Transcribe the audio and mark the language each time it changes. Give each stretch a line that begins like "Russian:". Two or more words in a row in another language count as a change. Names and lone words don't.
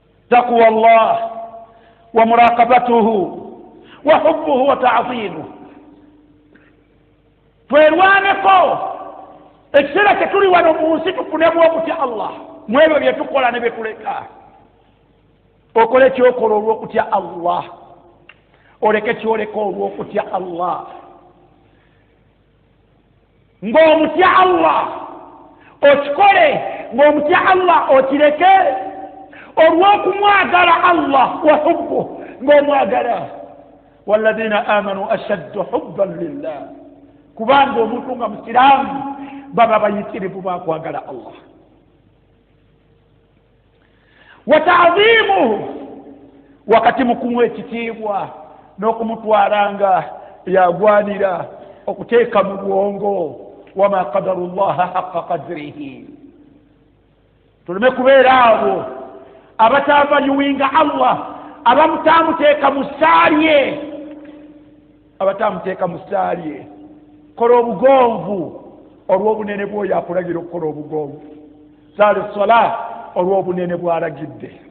Arabic: تقوى الله ومراقبته وحبه وتعظيمه.
Ganda: Twerwaneko. Ekiseera kye tuli wano mu nsi tufunemu okutya Allah. Mu ebyo bye tukola ne bye tuleka. Okole ky'okola olw'okutya Allah. Oleke ky'oleka olw'okutya Allah. Ng'omutya Allah, okikole. Ng'omutya Allah, okireke. Olw'okumwagala Allah,
Arabic: وحب,
Ganda: ng'omwagala.
Arabic: والذين آمنوا أشد حبا لله.
Ganda: Kubanga omuntu nga musiraamu baba bayitirivu ba kwagala Allah.
Arabic: وتعظيمه,
Ganda: wakati mu kumuwa ekitiibwa n'okumutwala nga yagwanira, okuteeka mu bwongo.
Arabic: وما قدروا الله حق قدره.
Ganda: Tuleme kubeera abo abatavaluwinga Allah, abamutamuteeka mu ssaalye, abatamuteeka mu ssaalye. Kola obugonvu olw'obunene bw'oyo akulagira okukola obugonvu. Saali sola olw'obunene bw'alagidde.